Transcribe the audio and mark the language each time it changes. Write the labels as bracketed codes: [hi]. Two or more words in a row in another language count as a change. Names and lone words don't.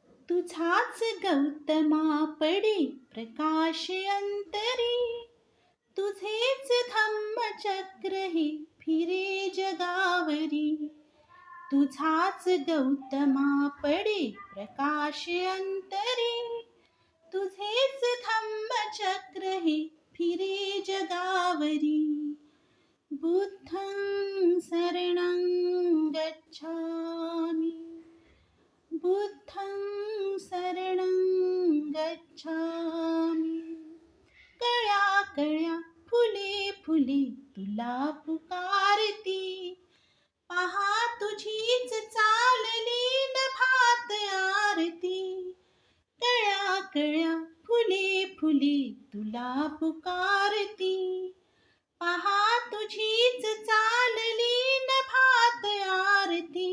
[mr] तुझाच गौतमा पडे प्रकाश अंतरी, तुझेच धम्मचक्र हे फिरे जगावरी. तुझाच गौतमा पडे प्रकाश अंतरी, तुझेच धम्मचक्र हे फिरे जगावरी. [pi] बुद्धं शरणं गच्छामि, बुद्धं शरणं गच्छामि. [mr] कळ्या कळ्या फुले फुले तुला पुकारती, पहा तुझीच चालली नभात आरती. कळ्या कळ्या फुले फुले तुला पुकारती, पहा तुझीच चालली नभात आरती.